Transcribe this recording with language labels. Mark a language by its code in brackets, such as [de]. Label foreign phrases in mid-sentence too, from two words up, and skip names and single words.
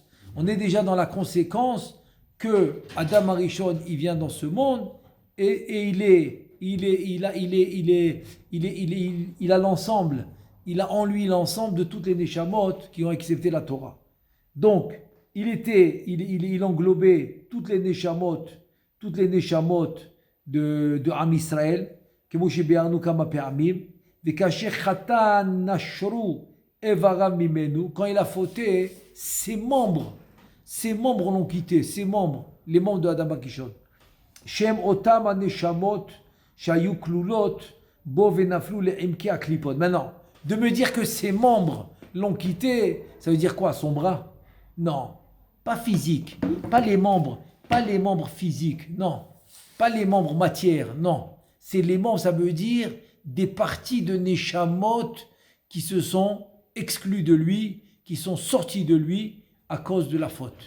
[fr] On est déjà dans la conséquence que Adam Arishon, il vient dans ce monde et il a l'ensemble. Il a en lui l'ensemble de toutes les Neshamot qui ont accepté la Torah. Donc, il englobait toutes les Neshamot de [he] עם ישראל, כמו שביארנו כמה פעמים, וכאשר חטא נשרו איבריו ממנו, [fr] quand il a fauté, ses membres l'ont quitté, les membres de Adam Arishon. [he] שהם אותם הנשמות שהיו כלולות בו ונפלו לעמקי הקליפות. [fr] Maintenant, de me dire que ses membres l'ont quitté, ça veut dire quoi? Son bras? Non, pas physique, pas les membres physiques, non, pas les membres matière, non. C'est les membres, ça veut dire des parties de Neshamot qui se sont exclues de lui, qui sont sorties de lui à cause de la faute.